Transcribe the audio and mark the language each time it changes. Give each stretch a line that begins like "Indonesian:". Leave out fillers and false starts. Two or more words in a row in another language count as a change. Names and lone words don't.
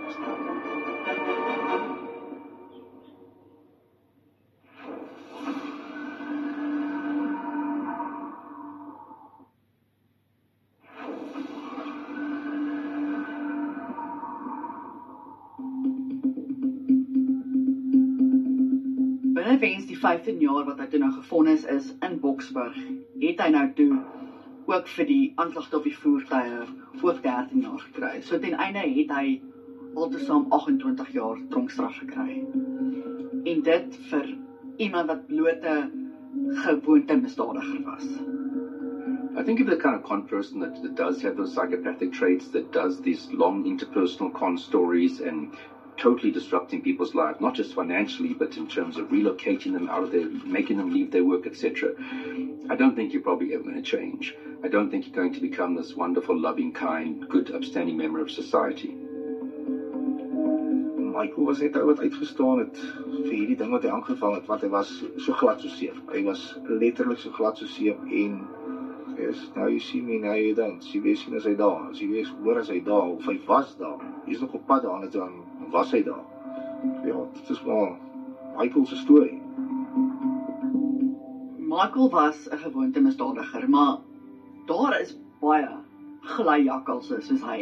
Afrikaans: Binneweens die 15 jaar wat hy toe nou gevonnis is in Boksburg, het hy nou toe ook vir die aanklagte op die voertuie ook 13 jaar gekry. So ten einde het hy altesaam 28 jaar tronkstraf gekry. En dit vir iemand wat blote gewoonte misdadiger was.
English: I think if the kind of con person that does have those psychopathic traits, that does these long interpersonal con stories and totally disrupting people's lives, not just financially, but in terms of relocating them out of their, making them leave their work, etc. I don't think you're probably ever going to change. I don't think you're going to become this wonderful, loving, kind, good, upstanding member of society.
Afrikaans: Michael was net ou wat uitgestaan het vir hierdie ding wat hy aangeval het, want hy was so glad so seep. Hy was letterlik so glad so seep en yes,
English: now you see me, now you don't.
Afrikaans: As jy weet sien as hy daar, as jy weet hoor as hy daar, of hy was daar. Hy is nog op pad daar, en dan was hy daar. Ja, dit is maar Michael se storie. Michael was 'n gewoonte misdadiger, maar daar is baie glyjakkalse soos hy.